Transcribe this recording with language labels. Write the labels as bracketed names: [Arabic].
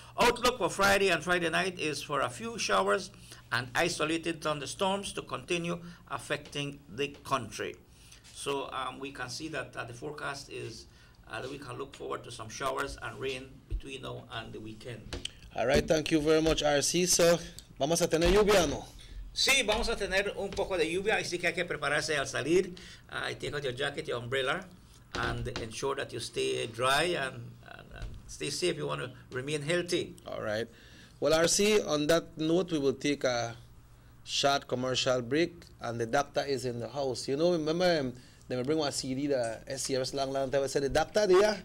[English] Outlook for Friday and Friday night is for a few showers and isolated thunderstorms to continue affecting the country. So we can see that the forecast is and we can look forward to some showers and rain between now and the weekend. All right, thank you very much, RC. [Spanish] So, vamos a tener lluvia, ¿no? Sí, vamos a tener un poco de lluvia, así que hay que prepararse al salir. [English] Take out your jacket, your umbrella, and ensure that you stay dry and stay safe. You want to remain healthy. All right. Well, RC, on that note, we will take a short commercial break, and the doctor is in the house. You know, remember, they will bring one CD, the SCRS long time. I said, the doctor there?